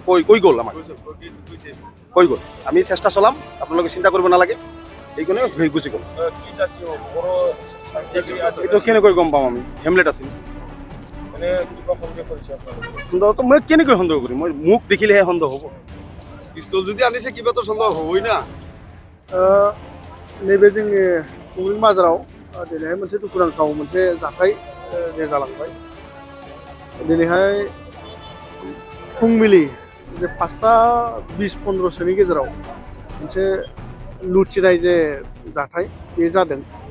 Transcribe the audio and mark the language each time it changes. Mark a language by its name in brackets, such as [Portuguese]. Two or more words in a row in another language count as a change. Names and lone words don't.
[Assamese] কৈ গ'ল আমাক, কৈ গ'ল আমি চেষ্টা চলাম, আপোনালোকে চিন্তা কৰিব নালাগে, এইখনে গুচি গ'ল। এইটো কেনেকৈ গম পাম আমি? হেমলেট আছিল। সন্দেহটো মই কেনেকৈ সন্দেহ কৰিম? মই মোক দেখিলেহে সন্দেহ হ'ব। পিস্তল যদি আনিছে কিবাতো সন্দেহ হ'বই না। [Bodo] नैबे जोंनि खुंग्रिं बाजाराव दिनैहाय मोनसे दुखुनांथाव मोनसे जाथाय जे जालांबाय। दिनैहाय फुंबिलि जे 5:20-15 गेजेराव मोनसे लुथिनाय जे जाथाय बे जादों।